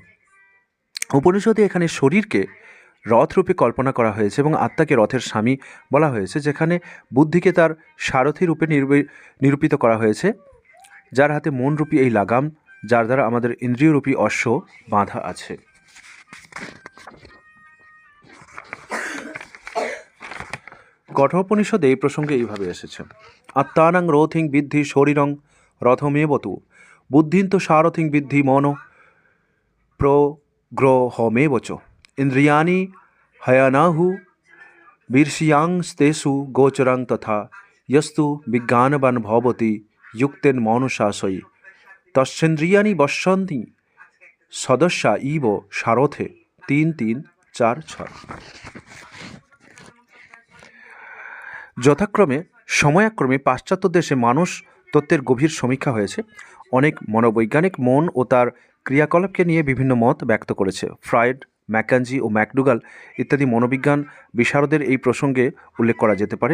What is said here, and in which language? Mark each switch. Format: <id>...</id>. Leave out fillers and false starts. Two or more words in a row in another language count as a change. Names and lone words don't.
<bn>উপনিষদে এখানে শরীরকে রথরূপে কল্পনা করা হয়েছে এবং আত্মাকে রথের স্বামী বলা হয়েছে, যেখানে বুদ্ধিকে তার সারথি রূপে নিরূপিত করা হয়েছে, যার হাতে মনরূপী এই লাগাম, যার দ্বারা আমাদের ইন্দ্রিয়রূপী অশ্ব বাঁধা আছে। কঠোপনিষদে এই প্রসঙ্গে এইভাবে এসেছে,</bn> <sa>আত্মানাং রথিং বিদ্ধি শরীরং রথমেবতু বুদ্ধিন্ত সারথিং বিদ্ধি মন প্রগ্রহমেবচ ইন্দ্রিয়াণি হয়ানাহু বীর্ষিয়াংস্তেষু গোচরং তথা যস্তু বিজ্ঞানবান ভবতি যুক্তেন মনুষাশয়ী তস্যেন্দ্রিয়াণি বশ্যন্তি সদস্যা ইব সারথে।</sa> <bn>৩:৩-৪-৬। যথাক্রমে সময়াক্রমে পাশ্চাত্য দেশে মানুষ তত্ত্বের গভীর সমীক্ষা হয়েছে। অনেক মনোবৈজ্ঞানিক মন ও তার ক্রিয়াকলাপকে নিয়ে বিভিন্ন মত ব্যক্ত করেছে। ফ্রয়েড, ম্যাকাঞ্জি ও ম্যাকডুগাল ইত্যাদি মনোবিজ্ঞান বিশারদের এই প্রসঙ্গে উল্লেখ করা যেতে পারে।</bn>